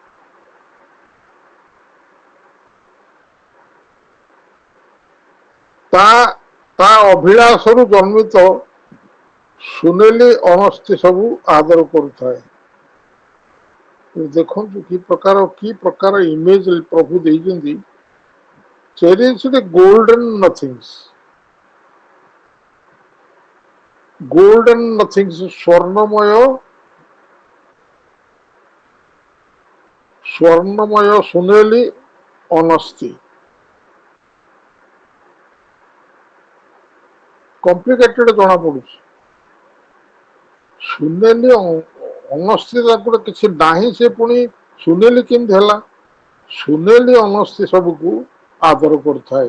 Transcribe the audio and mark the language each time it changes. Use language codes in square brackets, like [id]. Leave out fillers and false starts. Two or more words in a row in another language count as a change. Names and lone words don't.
[or] ତା ଅଭିଳାଷରୁ ଜନ୍ମିତ ସୁନେଲି ଅଣସ୍ତି ସବୁ ଆଦର କରୁଥାଏ। ଦେଖନ୍ତୁ କି ପ୍ରକାର ଇମେଜ ପ୍ରଭୁ ଦେଇଛନ୍ତି। [en] cherished golden nothings, golden nothings, [or] ସ୍ୱର୍ଣ୍ଣମୟ, ସ୍ୱର୍ଣ୍ଣମୟ ସୁନେଲି ଅନସ୍ତି। କମ୍ପ୍ଲିକେଟେଡ ଜଣା ପଡୁଛି। ସୁନେଲି ଅନସ୍ତି ଗୋଟେ କିଛି ନାହିଁ, ସେ ପୁଣି ସୁନେଲି କେମିତି ହେଲା? ସୁନେଲି ଅନସ୍ତି ସବୁକୁ ଆଦର କରୁଥାଏ।